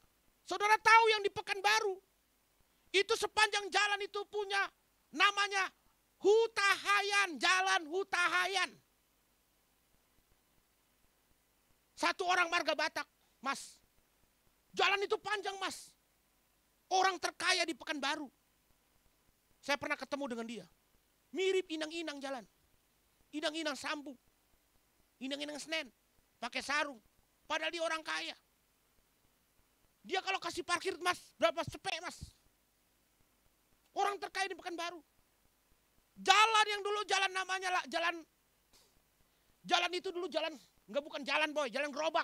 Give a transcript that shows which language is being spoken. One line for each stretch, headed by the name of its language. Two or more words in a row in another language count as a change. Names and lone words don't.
Indonesian: Saudara tahu yang di Pekanbaru, itu sepanjang jalan itu punya namanya Hutahayan, Jalan Hutahayan. Satu orang marga Batak, Mas. Jalan itu panjang, Mas. Orang terkaya di Pekanbaru. Saya pernah ketemu dengan dia. Mirip inang-inang jalan. Inang-inang sambung. Inang-inang Senen. Pakai sarung. Padahal dia orang kaya. Dia kalau kasih parkir, Mas, berapa cepet, Mas. Orang terkaya di Pekanbaru. Jalan yang dulu jalan namanya lah, jalan itu dulu jalan, enggak bukan jalan boy, jalan gerobak.